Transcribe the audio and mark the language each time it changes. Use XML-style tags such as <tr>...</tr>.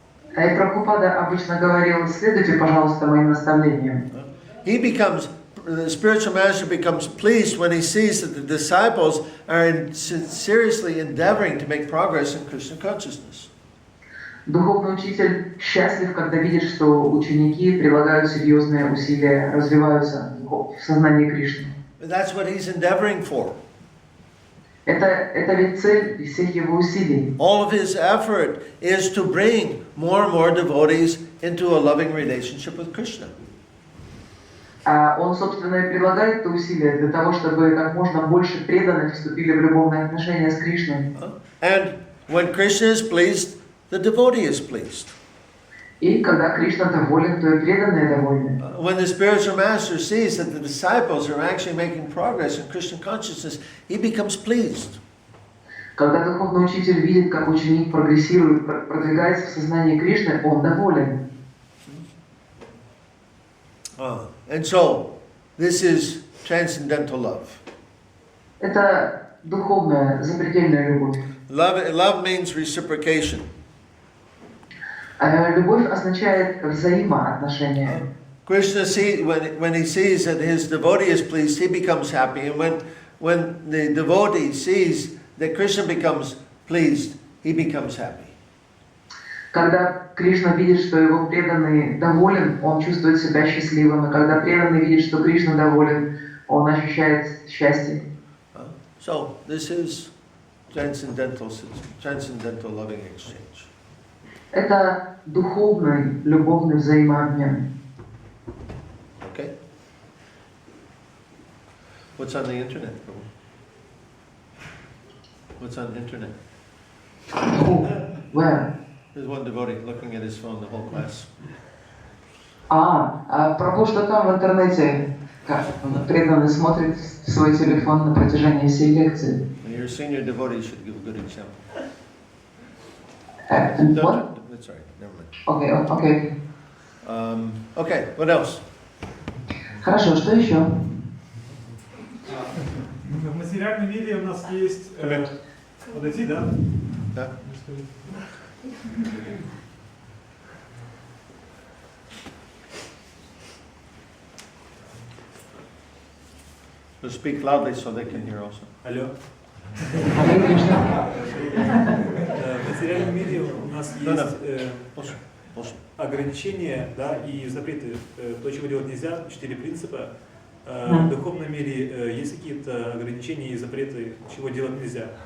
<ru>И Прабхупада обычно говорил: следуйте, пожалуйста, моим наставлениям.</ru> <en>The spiritual master becomes pleased when he sees that the disciples are seriously endeavoring to make progress in Krishna consciousness.</en> <ru>Духовный учитель счастлив, когда видит, что ученики прилагают серьезные усилия, развиваются в сознании Кришны.</ru> <en>That's what he's endeavoring for.</en> <ru>Это ведь цель всех его усилий.</ru> <en>All of his effort is to bring more and more devotees into a loving relationship with Krishna.</en> <ru>Он, собственно, и прилагает это усилие для того, чтобы как можно больше преданных вступили в любовные отношения с Кришной.</ru> <en>And when Krishna is pleased, the devotee is pleased.</en> <ru>И когда Кришна доволен, то и преданные довольны.</ru> <en>When the spiritual master sees that the disciples are actually making progress in Krishna consciousness, he becomes pleased.</en> <ru>Когда духовный учитель видит, как ученик прогрессирует, продвигается в сознании Кришны, он доволен.</ru> <en>And so, this is transcendental love.</en> <ru>Это духовная, запредельная любовь.</ru> <en>Love means reciprocation.</en> <ru>Любовь означает взаимоотношения.</ru> <en>Krishna when he sees that his devotee is pleased, he becomes happy. And when the devotee sees that Krishna becomes pleased, he becomes happy.</en> <ru>Когда Кришна видит, что его преданный доволен, он чувствует себя счастливым. И когда преданный видит, что Кришна доволен, он ощущает счастье.</ru> <en>So this is transcendental loving exchange.</en> <ru>Это духовный, любовный взаимообмен.</ru> <en>Okay. What's on the internet? What's on the internet? Where? There's one devotee looking at his phone the whole class.</en> <ru>Прабху, что там в интернете? Как преданный смотрит в свой телефон на протяжении всей лекции.</ru> <en>Your senior devotee should give a good example. What? That's all right. Never mind. Okay. Okay. What else?</en> <ru>Хорошо, что еще? В материальном мире у нас есть... Подойти, да? Да.</ru> <en>So speak loudly so they can hear also.</en> <ru>Алло. Харе Кришна. В материальном мире у нас есть ограничения, да, и запреты. То, чего делать нельзя, 4 принципа. В духовном мире есть какие-то ограничения и запреты, чего делать нельзя.</ru>